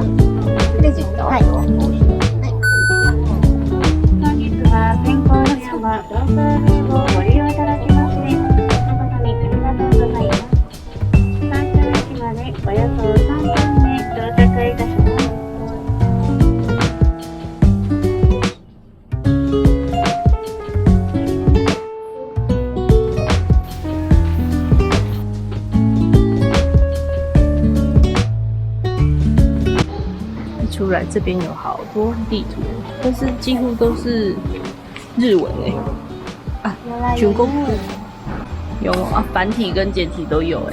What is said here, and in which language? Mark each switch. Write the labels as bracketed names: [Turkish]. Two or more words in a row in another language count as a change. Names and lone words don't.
[Japanese] クレジット？はい。本日は天候の山ローカルルームをご利用いただきまして誠にありがとうございます。山頂駅までおよそ3分で到着いたします。 [Chinese] 出来这边有好多地图，但是几乎都是日文哎、啊，全国有啊，繁体跟简体都有哎、